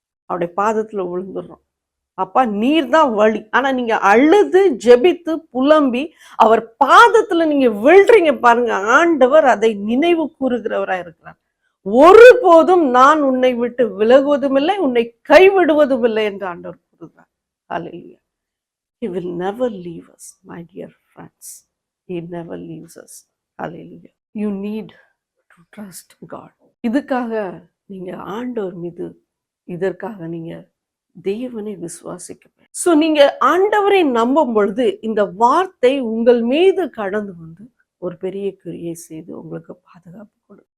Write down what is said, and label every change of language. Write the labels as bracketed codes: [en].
[ta] அவருடைய பாதத்துல விழுந்துடுறோம். அப்பா நீர் தான் வழி. ஆனா நீங்க அழுது ஜெபித்து புலம்பி அவர் பாதத்துல நீங்க விழுறீங்க பாருங்க. ஆண்டவர் அதை நினைவு கூறுகிறவரா இருக்கிறார். ஒருபோதும் நான் உன்னை விட்டு விலகுவதும் இல்லை, உன்னை கைவிடுவதும் இல்லை என்று ஆண்டவர் கூறுகிறார். ஹல்லேலூயா. [en] He will never leave us, my dear friends. He never leaves us. Hallelujah. You need to trust God. [ta] இதுக்காக நீங்க ஆண்டவர் மீது, இதற்காக நீங்க தேவனை விசுவாசிக்க வேண்டும். ஸோ நீங்க ஆண்டவரை நம்பும் பொழுது இந்த வார்த்தை உங்கள் மீது கடந்து வந்து ஒரு பெரிய கிரியை செய்து உங்களுக்கு பாதுகாப்பு கொடுக்கும்.